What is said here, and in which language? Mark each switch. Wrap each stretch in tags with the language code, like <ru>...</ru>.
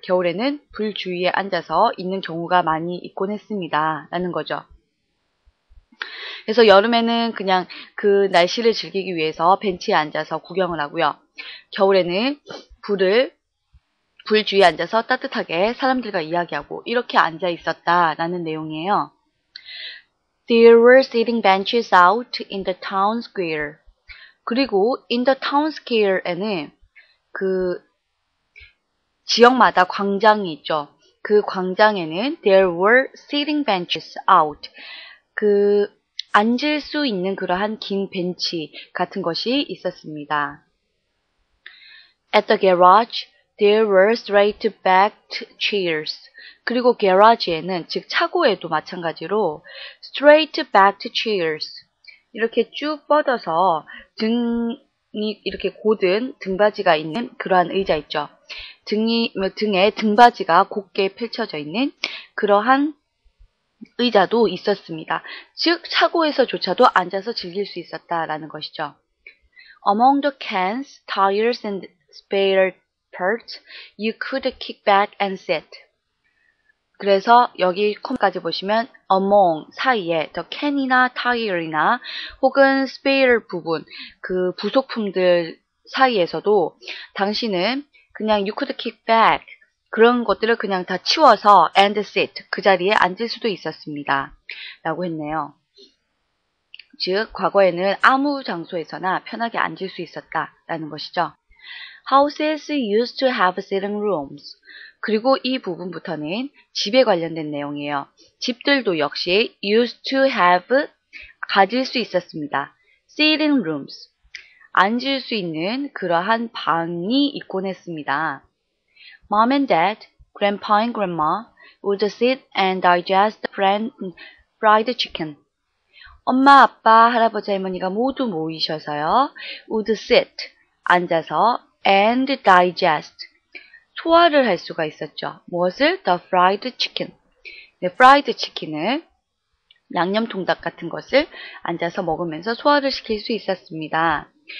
<ko>겨울에는 불 주위에 앉아서 있는 경우가 많이 있곤 했습니다. 라는 거죠. 그래서 여름에는 그냥 그 날씨를 즐기기 위해서 벤치에 앉아서 구경을 하고요. 겨울에는 불 주위에 앉아서 따뜻하게 사람들과 이야기하고 이렇게 앉아 있었다라는 내용이에요.</ko> <en>There were sitting benches out in the town square.</en> <ko>그리고</ko> <en>in the town square</en> <ko>에는 그 지역마다 광장이 있죠. 그 광장에는</ko> <en>there were sitting benches out.</en> <ko>그 앉을 수 있는 그러한 긴 벤치 같은 것이 있었습니다.</ko> <en>At the garage, There were straight-backed chairs.</en> <ko>그리고 garage에는, 즉 차고에도 마찬가지로</ko> <en>straight-backed chairs.</en> <ko>이렇게 쭉 뻗어서 등이 이렇게 곧은 등받이가 있는 그러한 의자 있죠. 등에 등받이가 곧게 펼쳐져 있는 그러한 의자도 있었습니다. 즉 차고에서조차도 앉아서 즐길 수 있었다라는 것이죠.</ko> <en>Among the cans, tires, and spare parts, you could kick back and sit.</en> <ko>그래서 여기 콤까지 보시면 among 사이에 the can이나 tire이나 혹은 spare 부분 그 부속품들 사이에서도 당신은 그냥</ko> <en>you could kick back</en> <ko>그런 것들을 그냥 다 치워서</ko> <en>and sit</en> <ko>그 자리에 앉을 수도 있었습니다. 라고 했네요. 즉 과거에는 아무 장소에서나 편하게 앉을 수 있었다라는 것이죠.</ko> <en>Houses used to have sitting rooms.</en> <ko>그리고 이 부분부터는 집에 관련된 내용이에요. 집들도 역시</ko> <en>used to have</en> <ko>가질 수 있었습니다.</ko> <en>sitting rooms.</en> <ko>앉을 수 있는 그러한 방이 있곤 했습니다.</ko> <en>Mom and Dad, Grandpa and Grandma would sit and digest fried chicken.</en> <ko>엄마, 아빠, 할아버지, 할머니가 모두 모이셔서요.</ko> <en>would sit,</en> <ko>앉아서</ko> <en>and digest,</en> <ko>소화를 할 수가 있었죠. 무엇을?</ko> <en>The fried chicken.</en> <ko>네, fried chicken을 양념통닭 같은 것을 앉아서 먹으면서 소화를 시킬 수 있었습니다.</ko>